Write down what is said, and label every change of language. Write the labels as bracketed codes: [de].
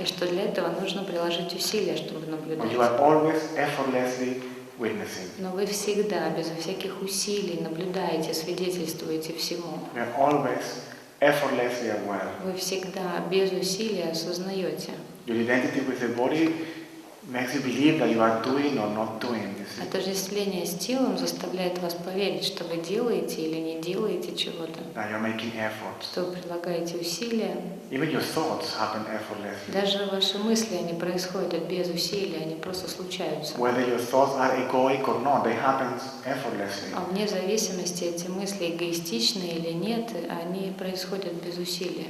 [ru] И что для этого нужно приложить усилия, чтобы [en] But [ru] наблюдать. [en] you are always effortlessly witnessing. [ru] Но вы всегда, безо всяких усилий, наблюдаете, свидетельствуете всему. [en] You are always effortlessly aware. [ru] Вы всегда без усилий осознаете. [en] Your identity with the body makes you believe that you are doing or not doing. You see? [ru] Отождествление с телом заставляет вас поверить, что вы делаете или не делаете чего-то, [en] That you are making effort. [ru] что вы прилагаете усилия. [en] Even your thoughts happen effortlessly. [ru] Даже ваши мысли, они происходят без усилий, они просто случаются. [en] Whether your thoughts are egoic or not, they happen effortlessly. [ru] А вне зависимости, эти мысли эгоистичны или нет, они происходят без усилия.